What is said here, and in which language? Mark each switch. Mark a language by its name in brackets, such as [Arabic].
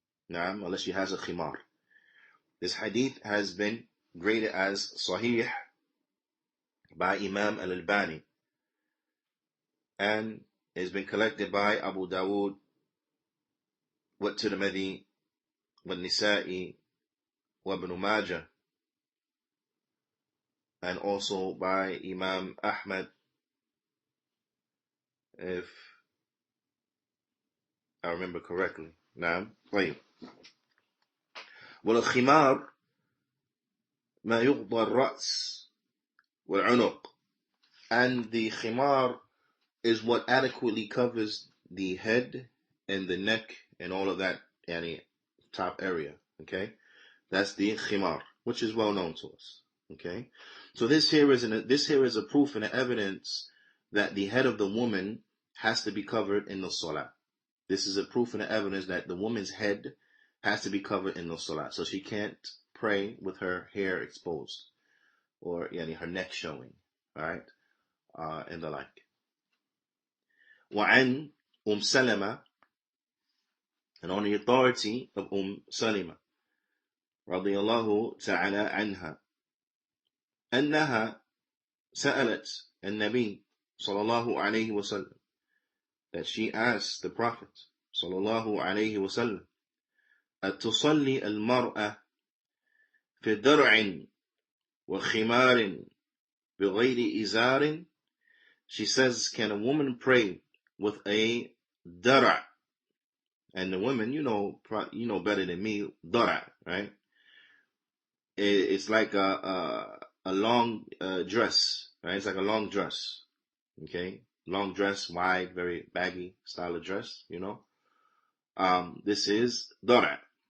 [English] Naam, unless she has a khimar. This hadith has been graded as sahih by Imam al-Albani, and has been collected by Abu Dawood, wa Tirmidhi, wa Nisa'i, wa Ibn Majah, and also by Imam Ahmad, if I remember correctly. [Arabic] Naam. طيب. والخمار ما يغطى الرأس والعنق. [English] And the khimar is what adequately covers the head and the neck and all of that, top area. Okay, that's the khimar, which is well known to us. Okay, so this here is a proof and an evidence that the head of the woman has to be covered in the salah. This is a proof and evidence that the woman's head has to be covered in the salah. So she can't pray with her hair exposed or her neck showing, right? And the like. [Arabic] وعن سلمة, [English] and on the authority of Salima [Arabic] رضي الله تعالى عنها أنها سألت النبي صلى الله عليه وسلم, [English] that she asked the Prophet [Arabic] صلى الله عليه وسلم, أتصلي المرأة في درع وخمار بغير إزار? [English] She says, can a woman pray with a dara? And the women, you know better than me, dara, right? It's like a long dress, right? It's like a long dress, okay? Long dress, wide, very baggy style of dress, This is dara.